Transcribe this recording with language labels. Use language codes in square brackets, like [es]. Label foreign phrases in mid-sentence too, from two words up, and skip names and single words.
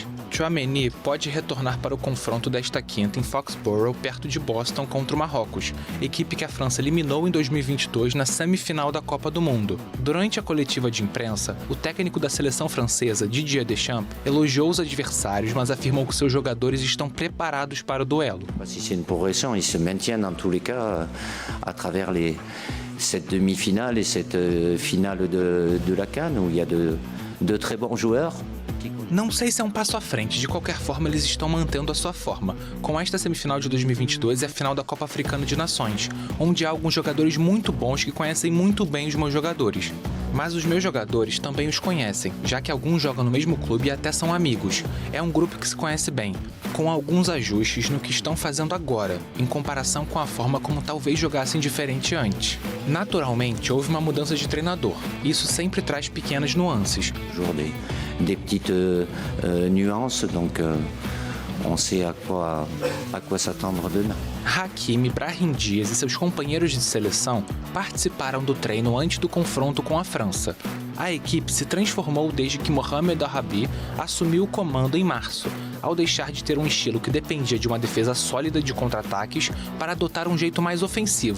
[pt] Tchouaméni pode retornar para o confronto desta quinta em Foxborough, perto de Boston, contra o Marrocos, equipe que a França eliminou em 2022 na semifinal da Copa do Mundo. Durante a coletiva de imprensa, o técnico da seleção francesa, Didier Deschamps, elogiou os adversários, mas afirmou que seus jogadores estão preparados para o duelo. [fr] Si c'est une progression, ils se maintiennent dans tous les cas à travers cette demi-finale et cette finale de la CAN où il y a de très bons joueurs. [pt] Não sei se é um passo à frente, de qualquer forma eles estão mantendo a sua forma, com esta semifinal de 2022 e a final da Copa Africana de Nações, onde há alguns jogadores muito bons que conhecem muito bem os meus jogadores. Mas os meus jogadores também os conhecem, já que alguns jogam no mesmo clube e até são amigos. É um grupo que se conhece bem, com alguns ajustes no que estão fazendo agora, em comparação com a forma como talvez jogassem diferente antes. Naturalmente, houve uma mudança de treinador. Isso sempre traz pequenas nuances. [fr] Des petites nuances, donc on sait à quoi s'attendre demain. [pt] Hakimi, Brahim Dias e seus companheiros de seleção participaram do treino antes do confronto com a França. A equipe se transformou desde que Mohamed Al-Rabi assumiu o comando em março, ao deixar de ter um estilo que dependia de uma defesa sólida de contra-ataques para adotar um jeito mais ofensivo.